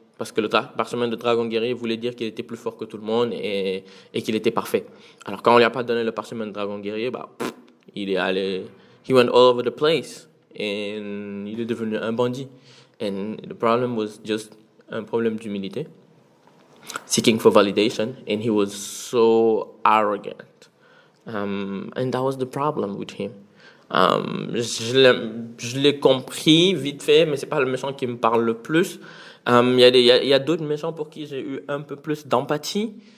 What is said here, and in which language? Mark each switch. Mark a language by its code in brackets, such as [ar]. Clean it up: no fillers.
[fr] Parce que le parchemin de dragon guerrier voulait dire qu'il était plus fort que tout le monde et qu'il était parfait. Alors, quand on lui a pas donné le parchemin de dragon guerrier, il est allé, [en] he went all over the place. [fr] Et il est devenu un bandit. [en] And the problem was just [fr] un problème d'humilité. [en] Seeking for validation. And he was so arrogant. And that was the problem with him. [fr] Je l'ai compris vite fait, mais c'est pas le méchant qui me parle le plus. Il y a d'autres méchants pour qui j'ai eu un peu plus d'empathie.